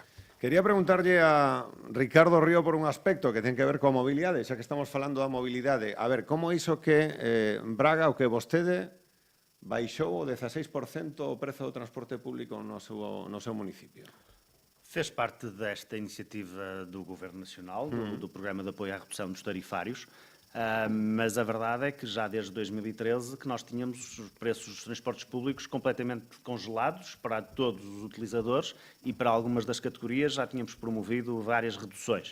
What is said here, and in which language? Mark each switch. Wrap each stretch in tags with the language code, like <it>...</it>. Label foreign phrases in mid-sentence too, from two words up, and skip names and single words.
<gl>Quería preguntarlle a Ricardo Río por un aspecto que ten que ver coa mobilidade, xa que estamos falando da mobilidade. A ver, como iso que Braga, o que vostede baixou o 16% o prezo do transporte público no seu municipio?</gl> <pt>Fez parte desta iniciativa do Governo Nacional, do Programa de Apoio à Redução dos Tarifários, mas a verdade é que já desde 2013 que nós tínhamos os preços dos transportes públicos completamente congelados para todos os utilizadores e para algumas das categorias já tínhamos promovido várias reduções.</pt>